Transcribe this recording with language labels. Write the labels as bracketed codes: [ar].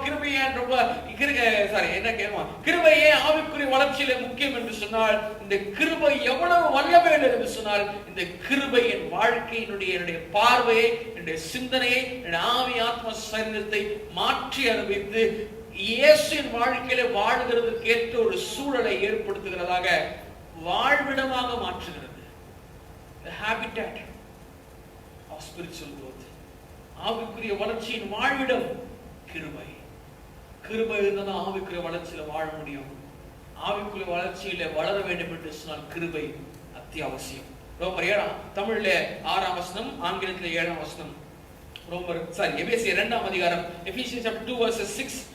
[ta] கிருபை ஏன் ரொம்ப என்ன கேட்கும்? கிருபை ஏன் ஆவிக்குரிய வளர்ச்சியில முக்கியம் என்று சொன்னால், இந்த கிருபை எவ்வளவு வல்லமை என்று சொன்னால், இந்த கிருபை என் வாழ்க்கையினுடைய பார்வையை, என்னுடைய சிந்தனையை, என்னுடைய ஆவி ஆத்ம சரீரத்தை மாற்றி அனுபவித்து இயேசுவின் வாழ்க்கையில வாழ்கிறதுக்கு ஏற்ற ஒரு சூழலை ஏற்படுத்துகிறதாக, வாழ்விடமாக மாற்றுகிறது. [en] The habitat of spiritual growth. [ta] ஆவிக்குரிய வளர்ச்சியின் வாழ்விடம் கிருபை. கிருபை இருந்தால் ஆவிக்குரிய வளர்ச்சியில வாழ முடியும். ஆவிக்குரிய வளர்ச்சியில வளர வேண்டும் என்று சொன்னால் கிருபை அத்தியாவசியம். ரோமர் 7 தமிழ்ல 6ஆம் வசனம், ஆங்கிலத்தில் 7ஆம் வசனம். எபேசியர் 2ஆம் அதிகாரம், [en] Ephesians chapter 2 verses 6